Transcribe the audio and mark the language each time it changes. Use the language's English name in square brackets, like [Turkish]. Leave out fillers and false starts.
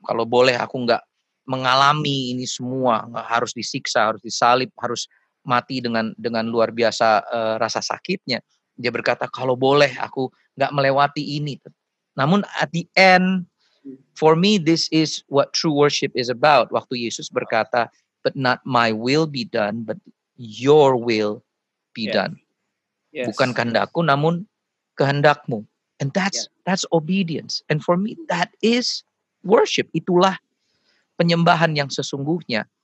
[Indonesian] Kalau boleh aku nggak mengalami ini semua, nggak harus disiksa, harus disalib, harus mati dengan luar biasa rasa sakitnya. Dia berkata, kalau boleh aku nggak melewati ini. Namun [English] at the end, for me this is what true worship is about. [Indonesian] Waktu Yesus berkata, [English] but not my will be done, but your will be done. Yes. [Indonesian] Bukan kehendakku, namun kehendakmu. [English] And that's obedience. And for me that is worship. [Indonesian] Itulah penyembahan yang sesungguhnya.